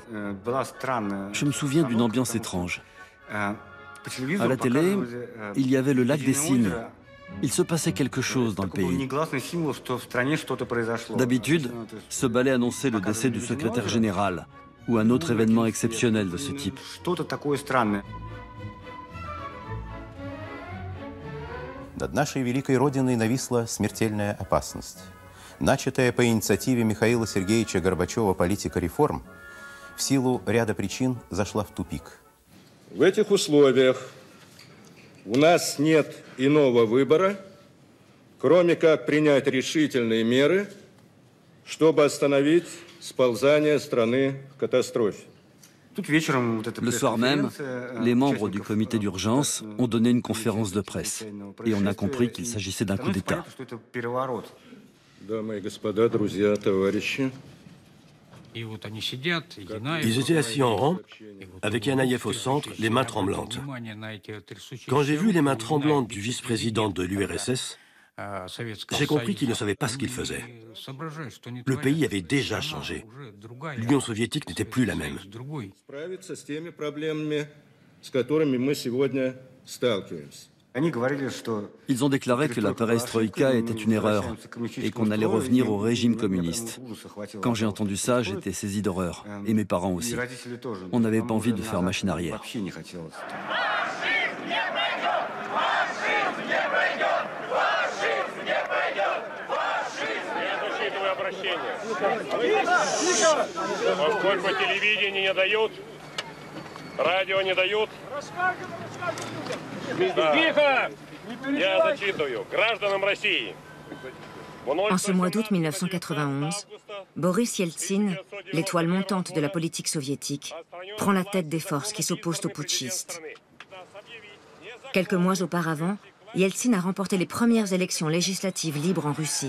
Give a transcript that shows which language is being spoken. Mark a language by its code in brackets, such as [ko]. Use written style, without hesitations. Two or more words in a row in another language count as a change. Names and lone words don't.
[fr] Je me souviens d'une ambiance étrange. À la télé, il y avait le lac des cygnes. Il se passait quelque chose dans le pays. D'habitude, ce ballet annonçait le décès du secrétaire général ou un autre événement exceptionnel de ce type. [ru] Над нашей великой родиной нависла смертельная опасность. Начатая по инициативе Михаила Сергеевича Горбачева политика реформ в силу ряда причин зашла в тупик. В этих условиях у нас нет иного выбора, кроме как принять решительные меры, чтобы остановить сползание страны к катастрофе. [fr] Le soir même, les membres du comité d'urgence ont donné une conférence de presse et on a compris qu'il s'agissait d'un coup d'État. [ru] Дамы и господа, друзья, товарищи. [fr] Ils étaient assis en rang, avec Yanayev au centre, les mains tremblantes. Quand j'ai vu les mains tremblantes du vice-président de l'URSS, j'ai compris qu'il ne savait pas ce qu'il faisait. Le pays avait déjà changé. L'Union soviétique n'était plus la même. Ils ont déclaré que la perestroïka était une erreur et qu'on allait revenir au régime communiste. Quand j'ai entendu ça, j'étais saisi d'horreur, et mes parents aussi. On n'avait pas envie de faire machine arrière. [ru] Поскольку телевидение не дают, радио не дают. Тихо! [fr] En ce mois d'août 1991, Boris Yeltsin, l'étoile montante de la politique soviétique, prend la tête des forces qui s'opposent aux putschistes. Quelques mois auparavant, Yeltsin a remporté les premières élections législatives libres en Russie.